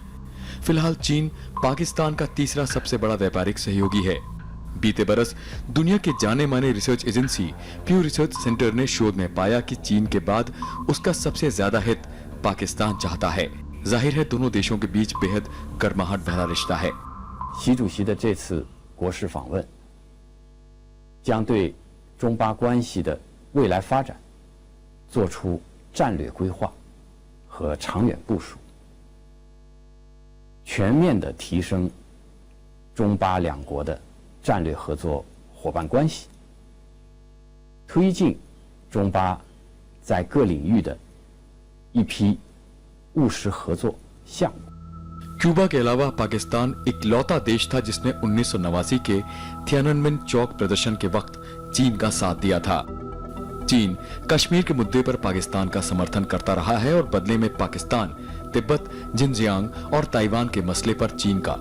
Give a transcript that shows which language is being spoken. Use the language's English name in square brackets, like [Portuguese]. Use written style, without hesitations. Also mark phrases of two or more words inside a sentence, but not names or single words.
[Hindi] फिलहाल चीन पाकिस्तान का तीसरा सबसे बड़ा व्यापारिक सहयोगी है। बीते बरस दुनिया के जाने माने [English] research agency [Hindi] प्यू रिसर्च सेंटर ने शोध में पाया कि चीन के बाद उसका सबसे ज्यादा हित पाकिस्तान चाहता है। जाहिर है दोनों देशों के बीच बेहद गर्माहट भरा रिश्ता है। [Chinese] 习主席的这次国事访问，将对中巴关系的未来发展做出战略规划和长远部署，全面地提升中巴两国的战略合作伙伴关系，推进中巴在各领域的一批务实合作项目。 [Hindi] क्यूबा के अलावा पाकिस्तान इकलौता देश था जिसने 1989 के थियाननमेन चौक प्रदर्शन के वक्त चीन का साथ दिया था। चीन कश्मीर के मुद्दे पर पाकिस्तान का समर्थन करता रहा है और बदले में पाकिस्तान तिब्बत, जिनजियांग और ताइवान के मसले पर चीन का।